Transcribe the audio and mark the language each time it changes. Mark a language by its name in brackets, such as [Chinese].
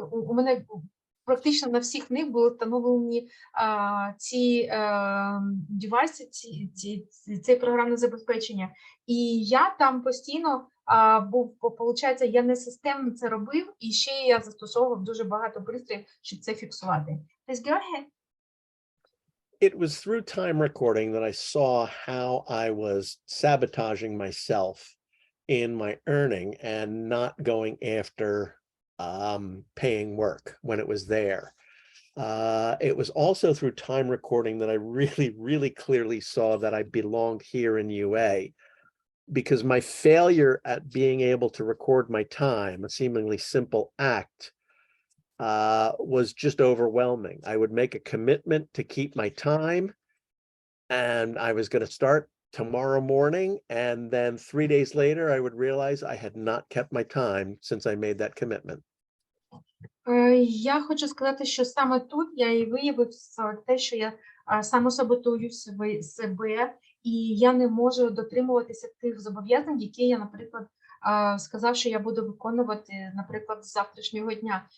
[Ukrainian] У мене практично на всіх них були встановлені ці девайси, це програмне забезпечення. І я там постійно був, виходить, я не системно це робив, і ще я застосовував дуже багато пристроїв, щоб це фіксувати. [English] Let's go ahead. It was through time recording that I saw how I was sabotaging myself in my earning and not going after paying work when it was there. It was also through time recording that I really clearly saw that I belonged here in UA, because my failure at being able to record my time, a seemingly simple act, was just overwhelming. I would make a commitment to keep my time, and I was going to start tomorrow morning, and then 3 days later, I would realize I had not kept my time since I made that commitment. [Ukrainian] Я хочу сказати, що саме тут я і виявив те, що я самосаботую себе, і я не можу дотримуватися тих зобов'язань, які я, наприклад, сказав, що я буду виконувати, наприклад, з завтрашнього дня.